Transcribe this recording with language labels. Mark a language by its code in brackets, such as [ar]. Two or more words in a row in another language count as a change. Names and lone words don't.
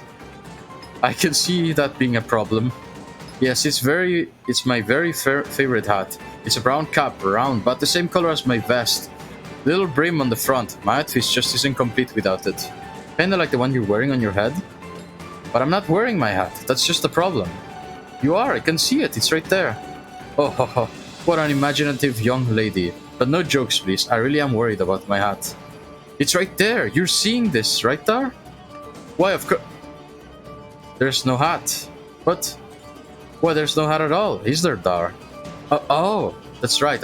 [en] I can see that being a problem. Yes, it's my very favorite hat. It's a brown cap, round, but the same color as my vest. Little brim on the front. My outfit just isn't complete without it. Kinda like the one you're wearing on your head. But I'm not wearing my hat. That's just the problem. You are. I can see it. It's right there. Oh, ho, ho. What an imaginative young lady. But no jokes, please. I really am worried about my hat. It's right there. You're seeing this, right there? Why, of course... There's no hat. What? Why, there's no hat at all. Is there, Dar? Oh, that's right.